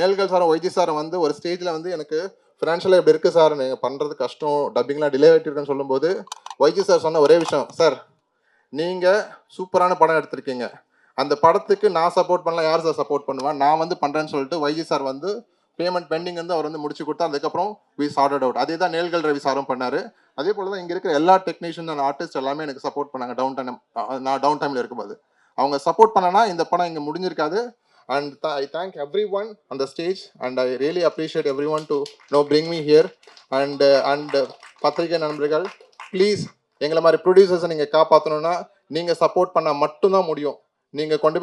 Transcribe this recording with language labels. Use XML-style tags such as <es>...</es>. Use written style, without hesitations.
<ta>சாரும் வைஜி சாரும் வந்து ஒரு ஸ்டேஜில் வந்து எனக்கு ஃபினான்ஷியலாக எப்படி இருக்குது சார், நீங்கள் பண்ணுறது கஷ்டம், டப்பிங்லாம் டிலே ஆகிட்டுருக்குன்னு சொல்லும்போது வைஜி சார் சொன்ன ஒரே விஷயம், சார் நீங்கள் சூப்பரான படம் எடுத்திருக்கீங்க, அந்த படத்துக்கு நான் சப்போர்ட் பண்ணலாம், யார் சார் சப்போர்ட் பண்ணுவேன், நான் வந்து பண்ணுறேன்னு சொல்லிட்டு வைஜி சார் வந்து பேமெண்ட் பெண்டிங் வந்து அவர் வந்து முடிச்சு கொடுத்தா. அதுக்கப்புறம்</ta> <en>We started out.</en> <ta>அதே தான் நேல்கள் ரவி சாரும் பண்ணார். அதே போல் தான் இங்கே இருக்கிற எல்லா டெக்னீஷியன் அண்ட் ஆர்டிஸ்ட் எல்லாமே எனக்கு சப்போர்ட் பண்ணாங்க நான் டவுன் டைமில் இருக்கும்போது. அவங்க சப்போர்ட் பண்ணனா இந்த படம் இங்கே முடிஞ்சிருக்காது.</ta> <en>And I thank everyone on the stage, and I really appreciate everyone to bring me here.</en> <ta>And பத்திரிகை நண்பர்கள், ப்ளீஸ் எங்களை மாதிரி ப்ரொடியூசர்ஸை நீங்கள் காப்பாற்றணும்னா நீங்கள் சப்போர்ட் பண்ணால் மட்டும்தான் முடியும். நீங்கள் கொண்டு போய் சேர்க்கணும், ஆடியன்ஸ் கிட்ட கொண்டு போய் இந்த விஷயத்த சொன்னால் மட்டும்தான்</ta> <en>It will reach.</en>